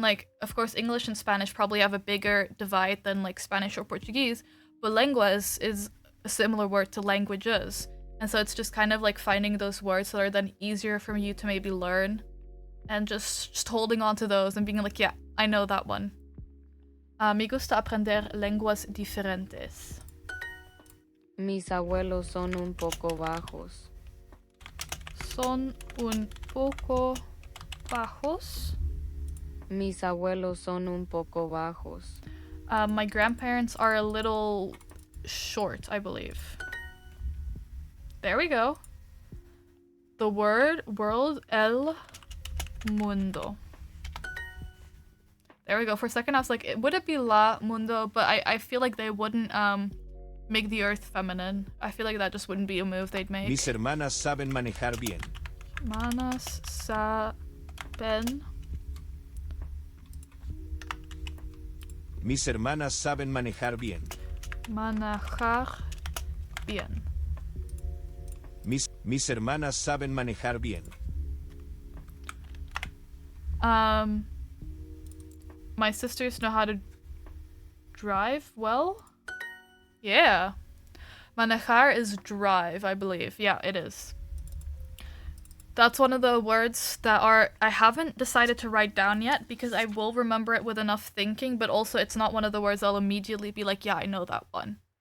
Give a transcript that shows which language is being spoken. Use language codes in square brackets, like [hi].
[en] Like, of course, English and Spanish probably have a bigger divide than like Spanish or Portuguese, but lenguas is a similar word to languages. And so it's just kind of like finding those words that are then easier for you to maybe learn and just holding on to those and being like, yeah, I know that one. [es] Me gusta aprender lenguas diferentes. Mis abuelos son un poco bajos. Son un poco bajos. Mis abuelos son un poco bajos. [en] My grandparents are a little short, I believe. There we go. The word world, [es] el mundo. [en] There we go. For a second I was like, would it be la mundo? But I feel like they wouldn't make the earth feminine. I feel like that just wouldn't be a move they'd make. [es] Mis hermanas saben manejar bien. Hermanas saben. Mis hermanas saben manejar bien. Manejar bien. Mis hermanas saben manejar bien. [en] My sisters know how to drive well? Yeah. Manejar is drive, I believe. Yeah, it is. That's one of the words that I haven't decided to write down yet because I will remember it with enough thinking, but also it's not one of the words I'll immediately be like, yeah, I know that one.